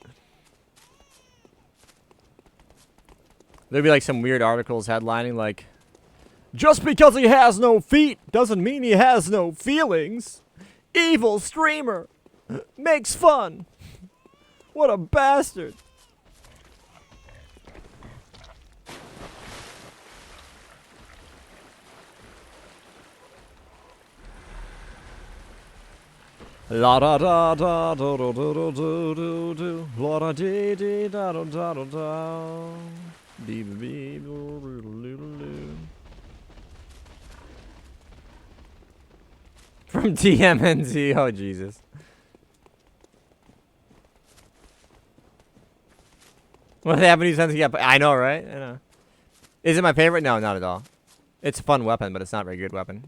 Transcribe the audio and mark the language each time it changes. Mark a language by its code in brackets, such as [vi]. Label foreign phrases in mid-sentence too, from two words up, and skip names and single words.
[en] There'd be like some weird articles headlining like, just because he has no feet doesn't mean he has no feelings. Evil streamer makes fun. What a bastard. La da da da do do do do do do do la da dee dee da da da da da dee dee do do do do. From TMNT, oh Jesus. What happened to since he got? I know, right? I know. Is it my favorite? No, not at all. It's a fun weapon, but it's not a very good weapon.